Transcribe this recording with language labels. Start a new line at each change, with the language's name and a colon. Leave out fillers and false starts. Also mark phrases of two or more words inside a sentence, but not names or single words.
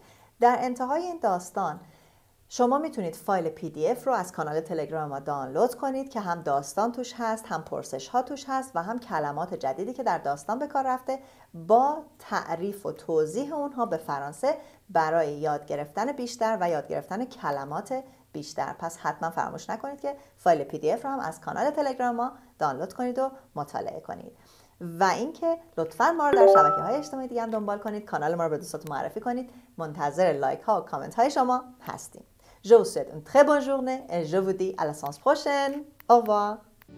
Persian: در انتهای این داستان شما میتونید فایل PDF رو از کانال تلگرام ما دانلود کنید که هم داستان توش هست، هم پرسش ها توش هست و هم کلمات جدیدی که در داستان به کار رفته با تعریف و توضیح اونها به فرانسه برای یاد گرفتن بیشتر و یاد گرفتن کلمات بیشتر. پس حتما فراموش نکنید که فایل PDF رو هم از کانال تلگرام ما دانلود کنید و مطالعه کنید. و اینکه لطفاً ما رو در شبکه‌های اجتماعی دیگه هم دنبال کنید، کانال ما رو به دوستاتون معرفی کنید. منتظر لایک ها و کامنت های شما هستیم.
French: Je vous souhaite une très bonne journée et je vous dis à la séance prochaine. Au revoir.